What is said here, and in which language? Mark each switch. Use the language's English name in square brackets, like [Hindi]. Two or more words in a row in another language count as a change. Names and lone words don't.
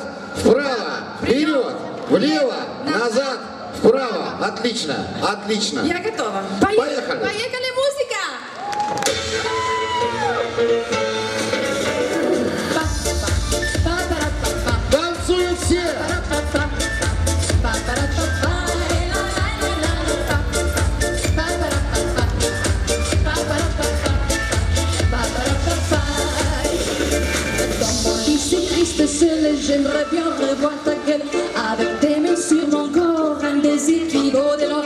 [Russian] Вправо. Вперед. Влево. Назад. Вправо. Отлично. Я готова. Поехали. Поехали, музыка. Танцуют все. [French] J'aimerais bien revoir ta gueule avec tes mains sur mon corps, un désir qui vaut de l'or.